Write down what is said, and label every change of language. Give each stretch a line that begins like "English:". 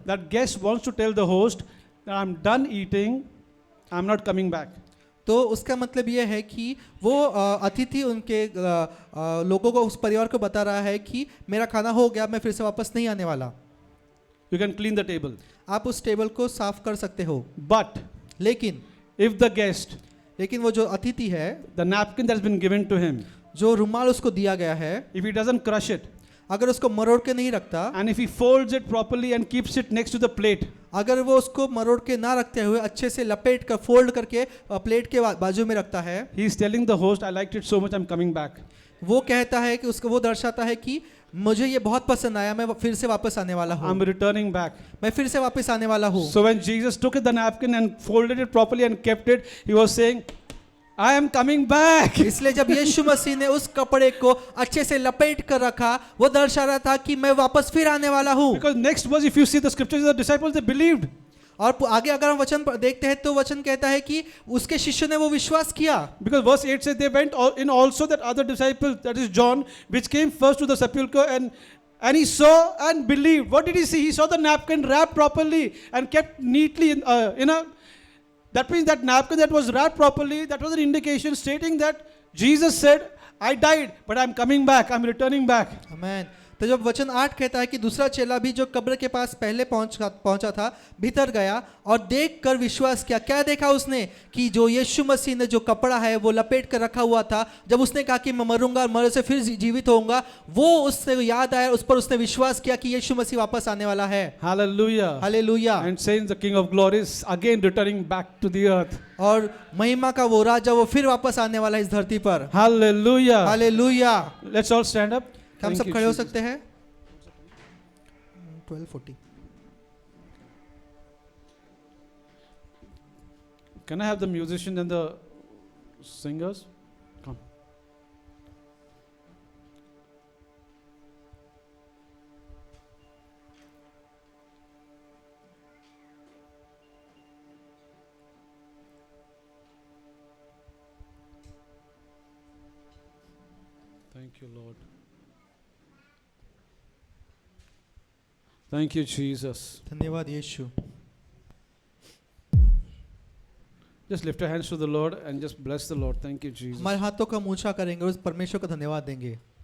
English: That guest wants to tell the host that I'm done eating, I'm not coming back.
Hindi: तो उसका मतलब ये है कि वो अतिथि उनके लोगों को, उस परिवार को बता रहा है कि मेरा खाना हो गया, मैं फिर से वापस नहीं आने वाला।
English: you can clean the table.
Hindi: आप उस टेबल को साफ कर सकते हो,
English: But
Hindi: लेकिन
English: if the guest,
Hindi: वो जो अतिथि है,
English: the napkin that's been given to him,
Hindi: जो रुमाल उसको दिया गया है,
English: if he doesn't crush it,
Hindi: अगर उसको मरोड़ के नहीं रखता,
English: and if he folds it properly and keeps it next to the plate,
Hindi: अगर वो उसको मरोड़ के ना रखते हुए अच्छे से लपेट कर फोल्ड करके प्लेट के बाजू में रखता है,
English: he is telling the host, I liked it so much, I'm coming back.
Hindi: वो कहता है कि उसको, वो दर्शाता है कि मुझे ये बहुत पसंद आया, मैं फिर से वापस आने वाला हूँ,
English: I'm returning back.
Hindi: मैं फिर से वापस आने वाला हूँ।
English: So when Jesus took the napkin and folded it properly and kept it, he was saying, I am coming back.
Hindi: इसलिए जब यीशु मसीह ने उस कपड़े को अच्छे से लपेट कर रखा, वो दर्शा रहा था कि मैं वापस फिर आने वाला हूँ।
English: Because next verse, if you see the scriptures, the disciples, they believed.
Hindi: और आगे अगर हम वचन देखते हैं तो वचन कहता है कि उसके शिष्यों ने वो विश्वास किया।
English: Because verse 8 says they went in also that other disciple, that is John, which came first to the sepulchre and he saw and believed. What did he see? He saw the napkin wrapped properly and kept neatly in a. That means that napkin that was wrapped properly, that was an indication stating that Jesus said, I died, but I'm coming back, I'm returning back.
Hindi: आमेन। तो जब वचन 8 कहता है कि दूसरा चेला भी जो कब्र के पास पहले पहुंचा था, भीतर गया और देखकर विश्वास किया। क्या देखा उसने? कि जो यीशु मसीह ने जो कपड़ा है वो लपेट कर रखा हुआ था, जब उसने कहा कि मैं मरूंगा और मरे से फिर जीवित होऊंगा, वो उससे याद आया, उस पर उसने विश्वास किया कि यीशु मसीह वापस आने वाला है।
English: Hallelujah.
Hindi: Hallelujah.
English: And saying the King of Glory is again returning back to the earth.
Hindi: और महिमा का वो राजा वो फिर वापस आने वाला है इस धरती पर।
English: Hallelujah.
Hindi: Hallelujah.
English: Let's all stand up.
Hindi: हम
English: Thank
Hindi: सब
English: you,
Hindi: खड़े हो
English: Jesus.
Hindi: सकते हैं? 12:40।
English: Can I have the musicians and the singers? Come. Thank you, Lord. Thank you, Jesus.
Hindi: धन्यवाद यीशु।
English: Just lift your hands to the Lord and just bless the Lord. Thank you, Jesus.
Hindi: हमारे हाथों का ऊंचा करेंगे और उस परमेश्वर का धन्यवाद देंगे।